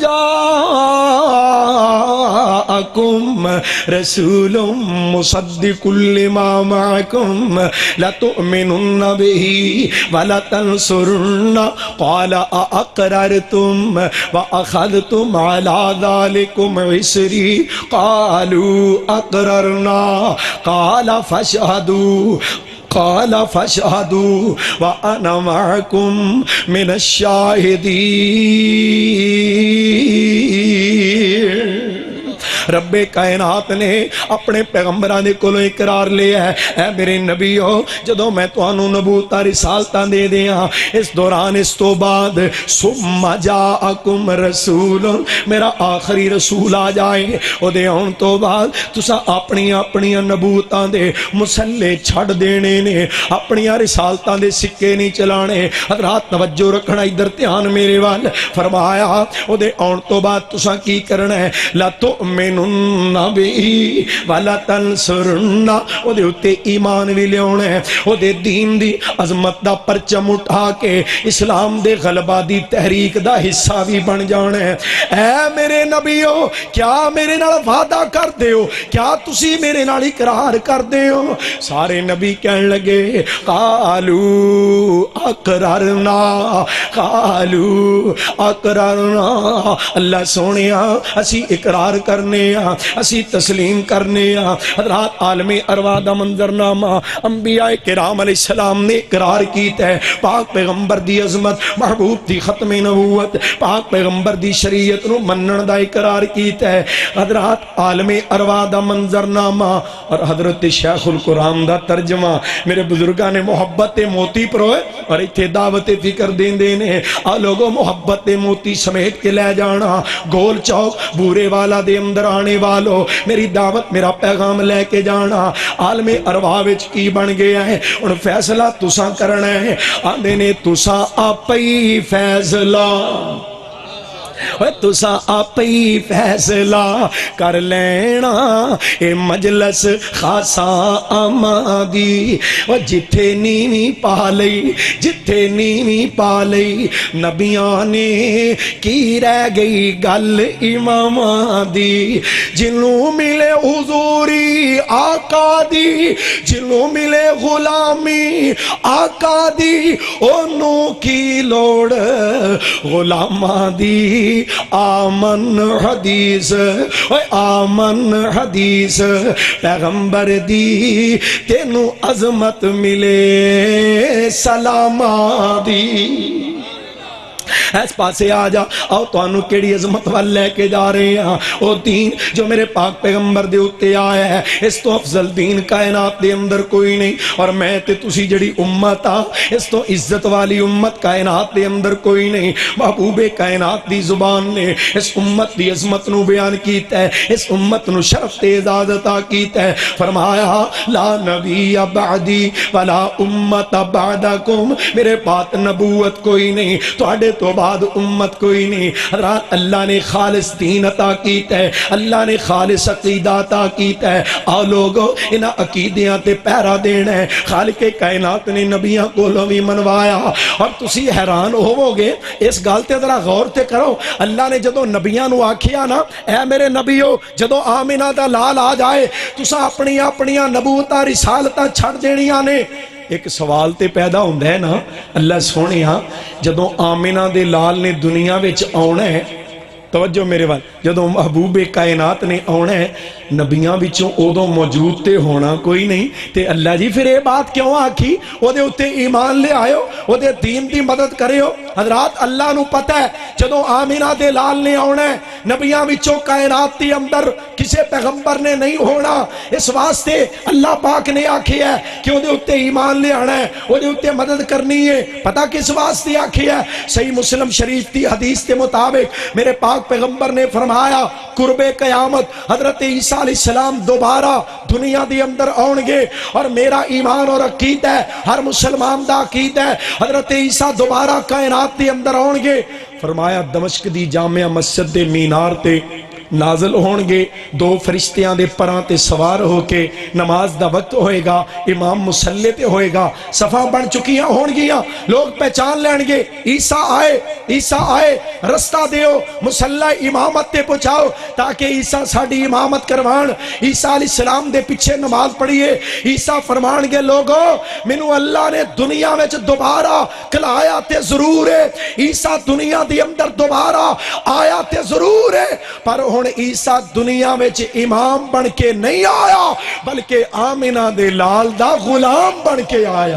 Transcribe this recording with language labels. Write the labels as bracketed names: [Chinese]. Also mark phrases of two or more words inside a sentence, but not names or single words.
[Arabic] جاءکم رسول مصدق لما معکم لتؤمنن به ولتنصرن قال اقررتم واخذتم على ذلكم عسری قالوا اقررنا قال فاشهدوا وانا معكم من الشاہدین۔ [Punjabi] رب کائنات نے اپنے پیغمبران دے کولوں اقرار لیا ہے، اے میرے نبیو جدوں میں تانوں نبوت رسالتاں دے دیاں اس دوران اس تو بعد [Arabic] ثم جاءکم رسول [Punjabi] میرا آخری رسول آ جائے، او دے آن تو بعد تساں اپنی نبوتاں دے مسلے چھڑ دینے نے، اپنی رسالتاں دے سکے نہیں چلانے۔ حضرات توجہ رکھنا ادھر دھیان میرے وال، فرمایا او دے آن تو بعد تساں کی کرنا ہے، [Arabic] لا تؤمنون بی ولا تنصرن، [Punjabi] او دے اتے ایمان بھی لیاونا ہے، او دے دین دی عظمت دا پرچم اٹھا کے اسلام دے غلبہ دی تحریک دا حصہ بھی بن جانا ہے۔ اے میرے نبیو کیا میرے نال وعدہ کر دے ہو، کیا تسی میرے نال اقرار کر دے ہو؟ سارے نبی کہن لگے [Arabic] قالو اقررنا [Punjabi] اللہ سونیا اسی اقرار کرنے ہاں، اسی تسلیم کرنے ہاں۔ حضرات عالم ارواح دا منظرنامہ انبیاء کرام علیہ السلام نے اقرار کیتا ہے، پاک پیغمبر دی عظمت، محبوب دی ختم نبوت، پاک پیغمبر دی شریعت نو منن دا اقرار کیتا ہے۔ حضرات عالم ارواح دا منظرنامہ اور حضرت شیخ القرآن دا ترجمہ میرے بزرگاں نے محبت موتی پروئے اور ایتھے دعوت فکر دین دینے آ لوگوں محبت موتی سمیت کے لے جانا، گول چوک بورے والا دے اندر آنے والو میری دعوت میرا پیغام لے کے جانا۔ عالم ارواح وچ کی بن گیا ہے اور فیصلہ تساں کرنا ہے، آندے نے تساں آپ ہی فیصلہ تساں آپ ہی فیصلہ کر لینا، اے مجلس خاصا آمادی جتھے نیویں پا لئی نبیاں نے کی رہ گئی گل اماماں دی، جنوں ملے حضوری آقا دی، جنوں ملے غلامی آقا دی، انہوں کی لوڑ غلاماں دی۔ آمن حدیث پیغمبر دی تینوں عظمت ملے سلاما دی۔ اس پاسے آ جا، آؤ توانو کیڑی عظمت وال لے کے جا رہے ہیں۔ او دین جو میرے پاک پیغمبر دے اتے آیا ہے، اس تو افضل دین کائنات دے اندر کوئی نہیں، اور میں تے تسی جڑی امت آ اس تو عزت والی امت کائنات دے اندر کوئی نہیں۔ محبوب کائنات دی زبان نے اس امت دی عظمت نو بیان کیتا ہے، اس امت نو شرف تے اعزاز عطا کیتا ہے، فرمایا [Arabic] لا نبی بعدی ولا امت بعدکم، [Punjabi] میرے پاس نبوت کوئی نہیں، تواڈے تو بعد امت کوئی نہیں۔ حضرات اللہ نے خالص دین عطا کیتا ہے، اللہ نے خالص عقیدہ عطا کیتا ہے، آؤ لوگو انہاں عقیدیاں تے پہرا دینا ہے۔ خالق کائنات نے نبیاں کولوں بھی منوایا، اور تسی حیران ہوو گے اس گل تے ذرا غور تے کرو۔ اللہ نے جدوں نبیاں نو آکھیا نا اے میرے نبیو جدوں آمنہ دا لال آ جائے تساں اپنی نبوتاں رسالتاں چھڑ دینیاں نے، ایک سوال تے پیدا ہوندہ ہے نا، اللہ سونیا جدوں آمنہ دے لال نے دنیا وچ آنا ہے، توجہ میرے وال، جدوں محبوب کائنات نے آنا ہے نبیاں وچوں اودوں موجود تے ہونا کوئی نہیں، تے اللہ جی پھر یہ بات کیوں آکھی؟ او دے اتے ایمان لے آئے ہو، او دے دین دی مدد کرے ہو۔ حضرات اللہ نو پتہ ہے جدوں آمنہ دے لال نے آنا ہے نبیاں وچوں کائنات دی اندر کسے پیغمبر نے نہیں ہونا، اس واسطے اللہ پاک نے آکھی ہے کہ او دے اتے ایمان لے آنا ہے، او دے اتے مدد کرنی ہے۔ پتہ کس واسطے آکھی ہے؟ صحیح مسلم شریف دی حدیث کے مطابق میرے پاک پیغمبر نے فرمایا قرب قیامت حضرت عیسیٰ علیہ السلام دوبارہ دنیا دی اندر آن گے، اور میرا ایمان اور عقیدہ ہے، ہر مسلمان دا عقیدہ ہے حضرت عیسیٰ دوبارہ کائنات دی اندر آن گے۔ فرمایا دمشق دی جامعہ مسجد دے مینار تے نازل ہون گے، دو فرشتیاں دے پراں تے سوار ہو کے نماز دا وقت ہوئے گا، امام مسلے تے ہوئے گا، صفاں بن چکیاں ہون گیاں، لوگ پہچان لین گے عیسیٰ آئے، عیسیٰ آئے، رستہ دیو، مسلح امامت تے پہنچاؤ تاکہ عیسیٰ ساڑی امامت کروان۔ عیسیٰ علیہ السلام دے پیچھے نماز پڑھیے، عیسیٰ فرمان گے لوگو منو اللہ نے دنیا میں دوبارہ کلایا تے ضرور ہے، عیسیٰ دنیا دی اندر دوبارہ آیا تے ضرور ہے، پر ہن عیسیٰ دنیا میں امام بن کے نہیں آیا بلکہ آمنہ دے لال دا غلام بن کے آیا۔